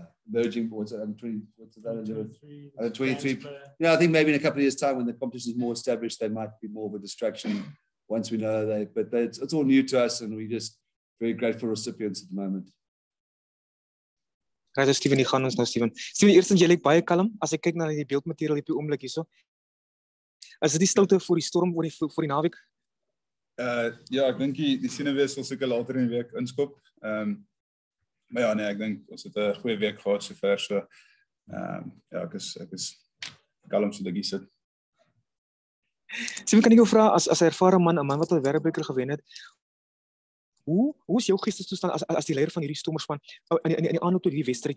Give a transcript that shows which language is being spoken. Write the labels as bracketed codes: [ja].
[en] verging, what's it, 20, what's it, 23. Yeah, I think maybe in a couple of years' time when the competition is more established, they might be more of a distraction once we know it's all new to us and we're just very grateful recipients at the moment. [af] Right, Steven, die gaan ons nou, Steven. Steven, eerstens, jy lyk baie kalm. As ek kyk na die beeldmateriaal op die oomblik hierso. Is dit die stilte voor die storm voor die naweek? Ja, ek dink die senuwees sal seker later in die week inskop. Maar ja, nee, ek dink ons het 'n goeie week gehad sover, so ja, ek is kalm so dit sit. Steven, kan ek jou vra as 'n ervare man, 'n man wat al wêreldbeker gewen het, hoe is jou geestestoestand as die leier van hierdie Stormerspan in die aanloop tot hierdie wedstryd?